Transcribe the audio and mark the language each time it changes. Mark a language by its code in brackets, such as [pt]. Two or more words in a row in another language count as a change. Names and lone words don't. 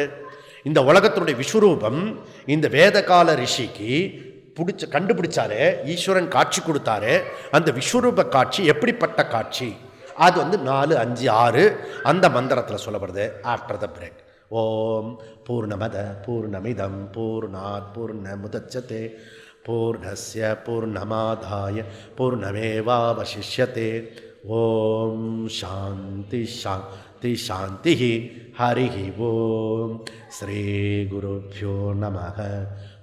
[ta] இந்த உலகத்தினுடைய விஸ்வரூபம் இந்த வேதகால ரிஷிக்கு கண்டுபிடிச்சாரு. ஈஸ்வரன் காட்சி கொடுத்தாரு. அந்த விஸ்வரூப காட்சி எப்படிப்பட்ட காட்சி? அது 4, 5, 6 அந்த மந்திரத்தில் சொல்லப்படுது. [en] after the break. [sa] ओम् पूर्णमदः पूर्णमिदं पूर्णात् पूर्णमुदच्यते पूर्णस्य पूर्णमादाय पूर्णमेवावशिष्यते. ओम् शान्ति शान्ति शान्ति. हरि ओम्। श्री गुरुभ्यो नमः.